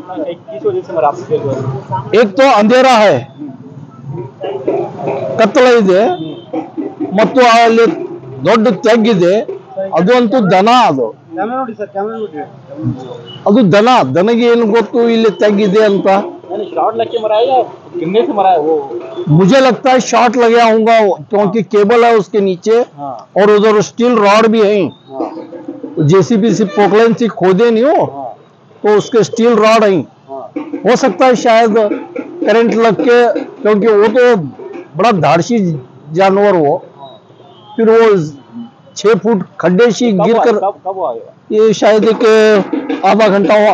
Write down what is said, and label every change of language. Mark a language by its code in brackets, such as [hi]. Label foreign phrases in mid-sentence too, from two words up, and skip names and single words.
[hi] एक तो अंधेरा है, [kn] ಕತ್ತಲ ಇದೆ, ಮತ್ತು ಅಲ್ಲಿ ದೊಡ್ಡ ತೆಗ್ಗಿದೆ, ಅದು ಅಂತೂ ದನ, ಅದು ದನಗೆ ಏನು ಗೊತ್ತು ಇಲ್ಲಿ ತೆಗ್ಗಿದೆ ಅಂತ। [hi] मुझे लगता है शॉर्ट लगा होगा, क्योंकि केबल है उसके नीचे और उधर [en] steel rod [hi] भी है। JCB से पोकलाइन से खोदे नहीं हो तो उसके [en] steel rod [hi] है, हो सकता है शायद करंट लग के, क्योंकि वो तो बड़ा धाड़सी जानवर हो, फिर वो 6 फुट खड्डे से गिर कर ये शायद एक आधा घंटा हुआ